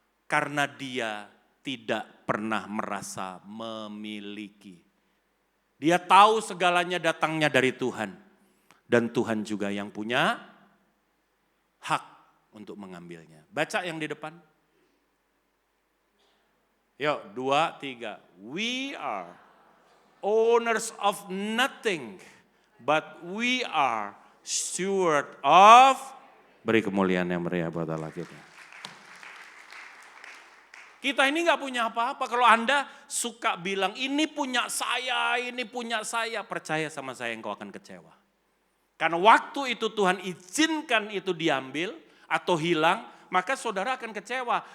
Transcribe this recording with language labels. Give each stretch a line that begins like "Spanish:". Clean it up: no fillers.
Indonesian: Karena dia tidak pernah merasa memiliki. Dia tahu segalanya datangnya dari Tuhan. Dan Tuhan juga yang punya hak untuk mengambilnya. Baca yang di depan. Yuk, 2, 3.
English: We are owners of nothing, but we are steward of.
Indonesian: Beri kemuliaan yang meriah buat Allah kita. Kita ini gak punya apa-apa. Kalau Anda suka bilang ini punya saya, percaya sama saya engkau akan kecewa. Karena waktu itu Tuhan izinkan itu diambil atau hilang, maka saudara akan kecewa.